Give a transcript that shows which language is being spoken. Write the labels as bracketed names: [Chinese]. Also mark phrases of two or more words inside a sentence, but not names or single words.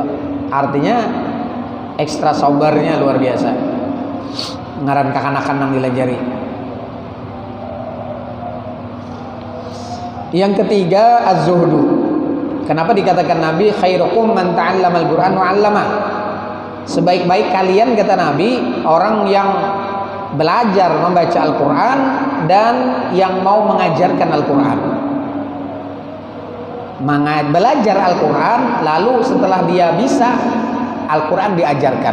[Indonesian] Artinya ekstra sabarnya luar biasa. [Banjar] Ngaran kekanakan nang dilajari. [Indonesian] Yang ketiga az-zuhdu. Kenapa dikatakan Nabi [Arabic] خيركم من تعلم القرآن وعلم? [Indonesian] Sebaik-baik kalian kata Nabi orang yang belajar membaca Al-Qur'an dan yang mau mengajarkan Al-Qur'an. Belajar Al-Quran lalu setelah dia bisa Al-Quran diajarkan.